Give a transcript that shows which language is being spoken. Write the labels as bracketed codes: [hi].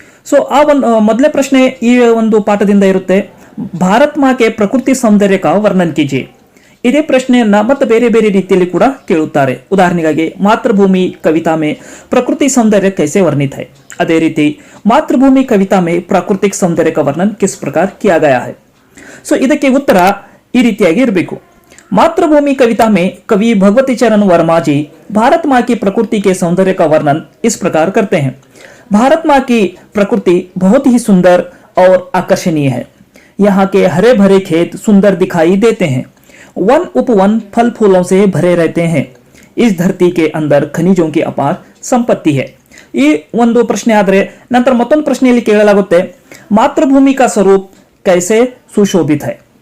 [kn] So ಆ ಮೊದಲನೇ ಪ್ರಶ್ನೆ ಈ ಒಂದು ಪಾಠದಿಂದ ಇರುತ್ತೆ, [hi] ಭಾರತ್ ಮಾಕೆ ಪ್ರಕೃತಿ ಸೌಂದರ್ಯ ಕಾ ವರ್ಣನ್ ಕೀಜಿಯೆ. [kn] ಇದೇ ಪ್ರಶ್ನೆಯನ್ನ ಮತ್ತೆ ಬೇರೆ ಬೇರೆ ರೀತಿಯಲ್ಲಿ ಕೂಡ ಕೇಳುತ್ತಾರೆ. ಉದಾಹರಣೆಗಾಗಿ [hi] ಮಾತೃಭೂಮಿ ಕವಿತಾ ಮೇ ಪ್ರಕೃತಿ ಸೌಂದರ್ಯ ಕೈಸೆ ವರ್ಣಿತ है. [kn] ಅದೇ ರೀತಿ [hi] ಮಾತೃಭೂಮಿ ಕವಿತಾ ಮೇ ಪ್ರಾಕೃತಿಕ ಸೌಂದರ್ಯ का वर्णन किस प्रकार किया गया है. [kn] ಸೊ ಇದಕ್ಕೆ ಉತ್ತರ ಈ ರೀತಿಯಾಗಿ ಇರಬೇಕು. [hi] मातृभूमि कविता में कवि भगवती चरण वर्मा जी भारत माँ की प्रकृति के सौंदर्य का वर्णन इस प्रकार करते हैं. भारत माँ की प्रकृति बहुत ही सुंदर और आकर्षणीय है. यहाँ के हरे भरे खेत सुंदर दिखाई देते हैं. वन उपवन फल फूलों से भरे रहते हैं. इस धरती के अंदर खनिजों की अपार संपत्ति है. [kn] ಈ ಒಂದು ಪ್ರಶ್ನೆ ಆದರೆ ನಂತರ ಮತ್ತೊಂದು ಪ್ರಶ್ನೆಯಲ್ಲಿ ಕೇಳಲಾಗುತ್ತೆ, [hi] ಮಾತೃಭೂಮಿ ಕಾ ಸ್ವರೂಪ್ ಕೈಸೆ ಸುಶೋಭಿತ है.